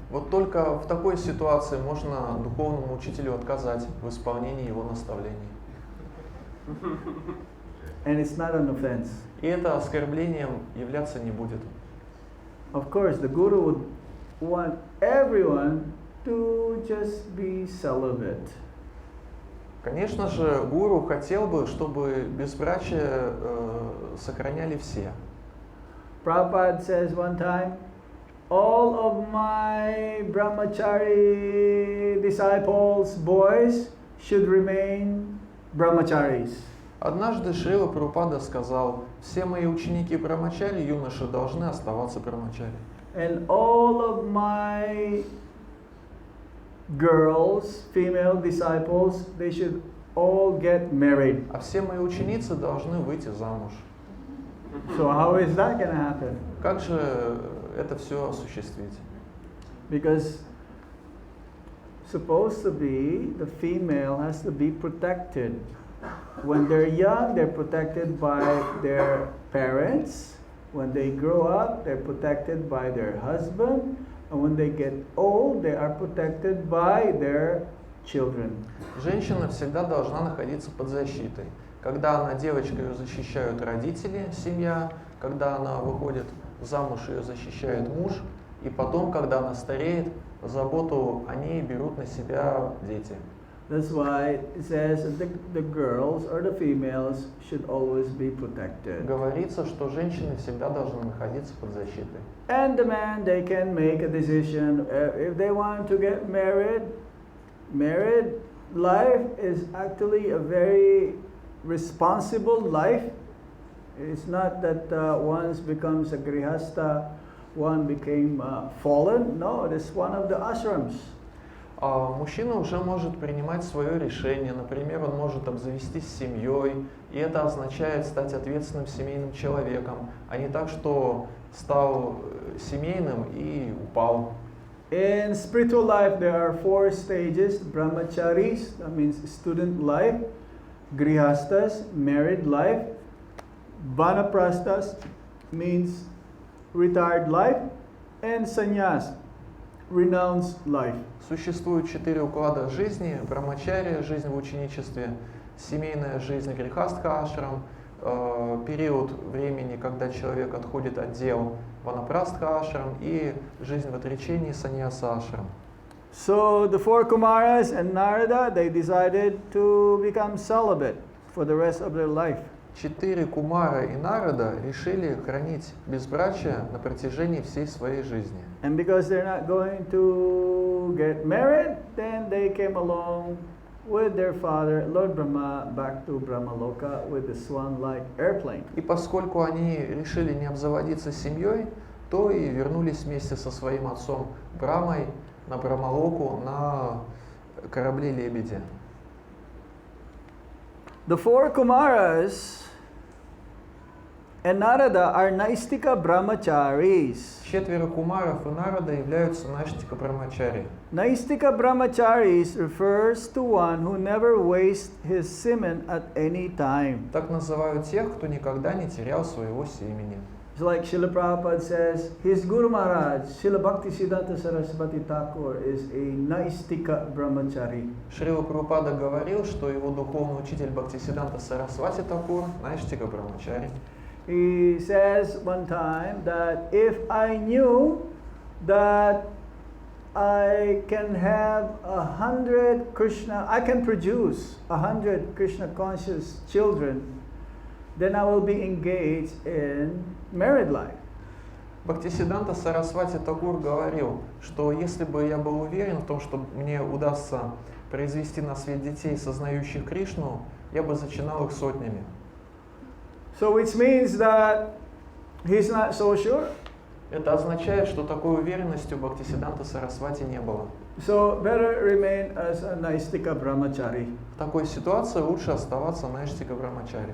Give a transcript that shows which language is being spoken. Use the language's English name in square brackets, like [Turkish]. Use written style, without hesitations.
[Russian] Вот только в такой ситуации можно духовному учителю отказать в исполнении его наставлений. [English] And it's not an offense. [Russian] И это оскорблением являться не будет. [English] Of course, the guru would want everyone to just be celibate. [Russian] Конечно же, гуру хотел бы, чтобы безбрачие сохраняли все. [English] Prabhupada says one time, all of my brahmachari disciples, boys, should remain brahmacharis. [Russian] Однажды Шрила Прабхупада сказал, все мои ученики брамачари, юноши, должны оставаться брамачари. [English] And all of my girls, female disciples, they should all get married. [Russian] А все мои ученицы должны выйти замуж. [English] So how is that going to happen? [Russian] Как же это все осуществить? [English] Because supposed to be the female has to be protected. When they're young, they're protected by their parents. When they grow up, they're protected by their husband. And when they get old, they are protected by their children. [Russian] Женщина всегда должна находиться под защитой. Когда она девочка, ее защищают родители, семья. Когда она выходит замуж, ее защищает муж. И потом, когда она стареет, заботу о ней берут на себя дети. [English] That's why it says that the girls or the females should always be protected. [Russian] Говорится, что женщины всегда должны находиться под защитой. [English] And the man, they can make a decision if they want to get married. Married life is actually a very responsible life. It's not that one becomes a grihasta, one became fallen. No, it is one of the ashrams. [Russian] Мужчина уже может принимать свое решение. Например, он может обзавестись семьей, и это означает стать ответственным семейным человеком, а не так, что стал семейным и упал. [English] In spiritual life, there are 4 stages: brahmacharis, that means student life; grihastas, married life; vanaprasthas, means retired life; and sannyas, renounced life. [Russian] Существует 4 уклада жизни: брамачария, жизнь в ученичестве, семейная жизнь, грихастха ашрам, период времени, когда человек отходит от дел, ванапрастха ашрам, и жизнь в отречении, саньяса ашрам. [English] So the 4 Kumaras and Narada, they decided to become celibate for the rest of their life. [Russian] 4 Кумара и Нарада решили хранить безбрачие на протяжении всей своей жизни. [English] And because they're not going to get married, then they came along with their father, Lord Brahma, back to Brahmaloka with the swan-like airplane. [Russian] И поскольку они решили не обзаводиться семьей, то и вернулись вместе со своим отцом Брамой на Брамалоку на корабле Лебеди. [English] The 4 Kumaras and Narada are Naistika Brahmacharis. [Russian] 4 Кумаров и Нарада являются Наштика Брамачари. [English] Naistika Brahmacharis refers to one who never wastes his semen at any time. [Russian] Так называют тех, кто никогда не терял своего семени. [English] It's like Srila Prabhupada says, his Guru Maharaj, Srila Bhaktisiddhanta Saraswati Thakur, is a Naistika Brahmachari. [Russian] Шрила Прабхупада говорил, что его духовный учитель Бхактисиддханта Сарасвати Такур Наштика Брамачари. [English] He says one time that if I knew that I can have 100 Krishna, I can produce 100 Krishna conscious children, then I will be engaged in married life. [Russian] Бхактисиддханта Сарасвати Такур говорил, что если бы я был уверен в том, что мне удастся произвести на свет детей, сознающих Кришну, я бы зачинал их сотнями. [English] So which means that he's not so sure. [Russian] Это означает, что такой уверенности у Бхактисиддханта Сарасвати не было. [English] So better remain as a Naistika Brahmachari. [Russian] В такой ситуации лучше оставаться Наштика Брамачари.